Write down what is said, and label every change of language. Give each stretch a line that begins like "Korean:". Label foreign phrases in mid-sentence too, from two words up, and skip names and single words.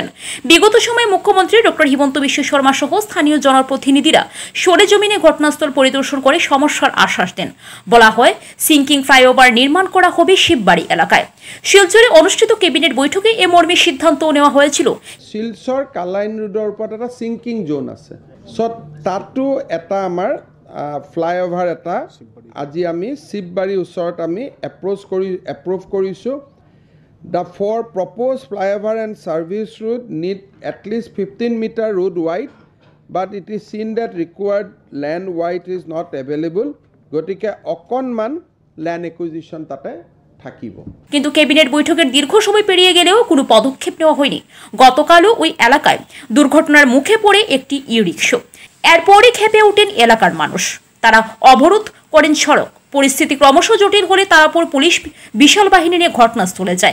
Bangla: বিগত সময়ে মুখ্যমন্ত্রী ডক্টর হিমন্ত বিশ্ব শর্মা সহ স্থানীয় জনপ্রতিনিধিরা সরেজমিনে ঘটনাস্থল পরিদর্শন করে সমস্যার আশ্বাস দেন। বলা হয়,
English: sinking flyover
Bangla: নির্মাণ করা হবে শিববাড়ি এলাকায়। শিলচরে অনুষ্ঠিত ক্যাবিনেট বৈঠকে এ মর্মে সিদ্ধান্ত নেওয়া হয়েছিল।
Assamese: শিলচর কালাইন ৰোডৰ ওপৰত এটা
English: sinking zone
Assamese: আছে, তাতো এটা আমাৰ ফ্লাইঅভাৰ এটা আজি আমি শিববাড়িৰ ওচৰত আমি এপ্ৰুভ কৰিছোঁ।
English: The four proposed flyover and service route need at least 15 meter road wide, but it is seen that required land wide is not available.
Assamese: গতিকে অকণমান
English: land acquisition
Assamese: তাতে থাকিব।
Bangla: কিন্তু ক্যাবিনেট বৈঠকের দীর্ঘ সময় পেরিয়ে গেলেও কোনো পদক্ষেপ নেওয়া হয়নি। গতকালও ওই এলাকায় দুর্ঘটনার মুখে পড়ে একটি ই-রিক্সা। এরপরই ক্ষেপে ওঠেন এলাকার মানুষ। তারা অবরোধ করেন সড়ক। পরিস্থিতি ক্রমশ জটিল হলে তারাপুর পুলিশ বিশাল বাহিনী নিয়ে ঘটনাস্থলে যায়।